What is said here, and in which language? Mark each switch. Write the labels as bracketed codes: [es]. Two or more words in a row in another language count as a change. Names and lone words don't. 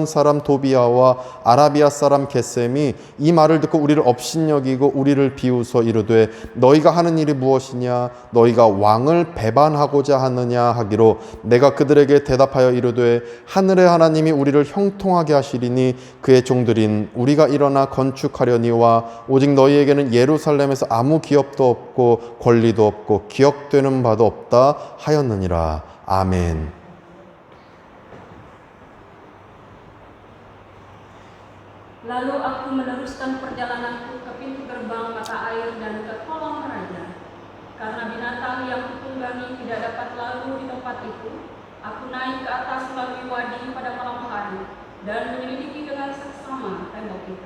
[ko] 사람 도비아와 아라비아 사람 게셈이 이 말을 듣고 우리를 업신여기고 우리를 비웃어 이르되 너희가 하는 일이 무엇이냐 너희가 왕을 배반하고자 하느냐 하기로 내가 그들에게 대답하여 이르되 하늘의 하나님이 우리를 형통하게 하시리니 그의 종들인 우리가 일어나 건축하려니와 오직 너희에게는 예루살렘에서 아무 기업도 없고 권리도 없고 기억되는 바도 없다 하였느니라. 아멘. [id] Lalu aku meneruskan perjalananku ke pintu gerbang mata air dan ke kolong raja. Karena binatang yang kutunggangi tidak dapat lalu di tempat itu, aku naik ke atas melalui wadi pada malam hari dan menyelidiki dengan seksama tembok itu.